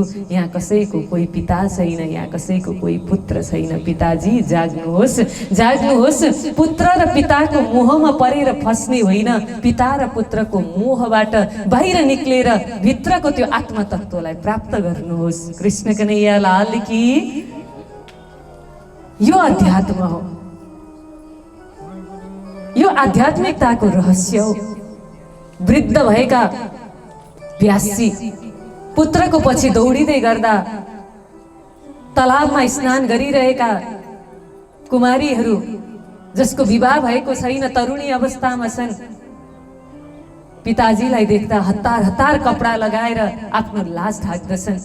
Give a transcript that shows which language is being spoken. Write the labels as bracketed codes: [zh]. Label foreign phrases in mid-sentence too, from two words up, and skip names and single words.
[ne] यहाँ कसैको कोही पिता छैन, यहाँ कसैको कोही पुत्र छैन। पिताजी जाग्नुहोस्। पुत्र र पिताको मोहमा परेर फस्ने होइन, पिता र पुत्रको मोहबाट बाहिर निक्लेर भित्रको त्यो आत्मतत्त्वलाई प्राप्त गर्नुहोस्। [hi] कृष्ण कन्हैया लाल की। [ne] यो अध्यात्म हो, यो आध्यात्मिकताको रहस्य हो। वृद्ध भएका व्यासजी पुत्रको पछि दौडिँदै गर्दा तलाबमा स्नान गरिरहेका कुमारीहरू जसको विवाह भएको छैन, तरुणी अवस्थामा छन्, पिताजीलाई देख्दा हतार हतार कपडा लगाएर आफ्नो लाज ढाक्दछन्।